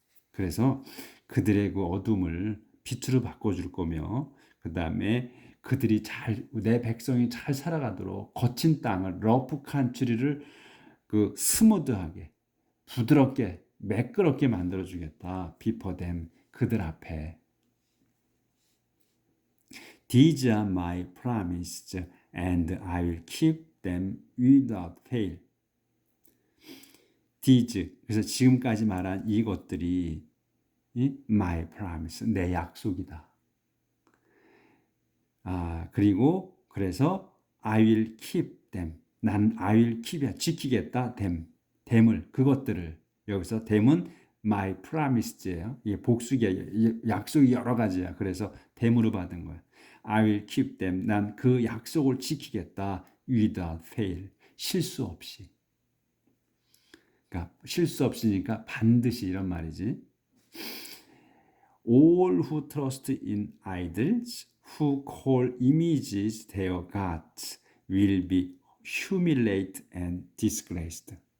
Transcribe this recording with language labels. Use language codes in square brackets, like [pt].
[ko] 그래서 그들의 그 어둠을 빛으로 바꿔줄 거며 그 다음에 그들이 내 백성이 잘 살아가도록 거친 땅을 러프 칸트리를 그 스무드하게 부드럽게 매끄럽게 만들어 주겠다. 비포댐 그들 앞에. [en] These are my promises and I will keep them without fail. [ko] These 그래서 지금까지 말한 이것들이 [en] my promise [ko] 내 약속이다. 그리고 그래서 [en] I will keep them [ko] 난 [en] I will keep [ko] 이야 지키겠다 them을 그것들을 여기서 them은 [en] my promise [ko] 예요. 이게 복수기야. 약속이 여러 가지야. 그래서 them으로 받은 거야. [en] I will keep them [ko] 난 그 약속을 지키겠다 [en] without fail [ko] 실수 없이. 그러니까 실수 없으니까 반드시 이런 말이지. [en] All who trust in idols, who call images their gods, will be humiliated and disgraced.